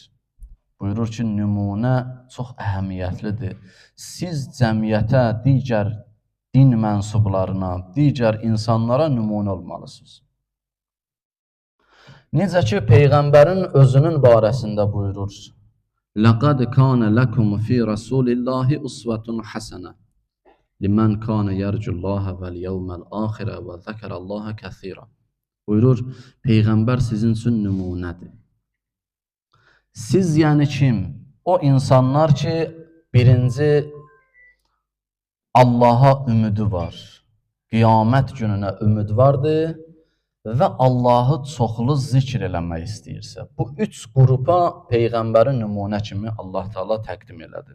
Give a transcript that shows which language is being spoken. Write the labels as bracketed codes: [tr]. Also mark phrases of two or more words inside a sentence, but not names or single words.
[az] Buyurur ki, nümunə çox əhəmiyyətlidir. Siz cəmiyyətə, digər din mənsublarına, digər insanlara nümunə olmalısınız. Necə ki, Peyğəmbərin özünün barəsində buyurur, [ar] لَقَدْ كَانَ لَكُمْ فِي رَسُولِ اللّٰهِ أُسْوَةٌ حَسَنَةٌ لِمَنْ كَانَ يَرْجُ اللّٰهَ وَالْيَوْمَ الْآخِرَ وَذَكَرَ اللّٰهَ كَثِيرًا. [az] Buyurur, Peyğəmbər sizin üçün nümunədir. Siz yəni kim? O insanlar ki, birinci Allaha ümidi var, qiyamət gününə ümid vardır və Allahı çoxlu zikr eləmək istəyirsə, bu üç qrupa Peyğəmbəri nümunə kimi Allah Teala təqdim elədi.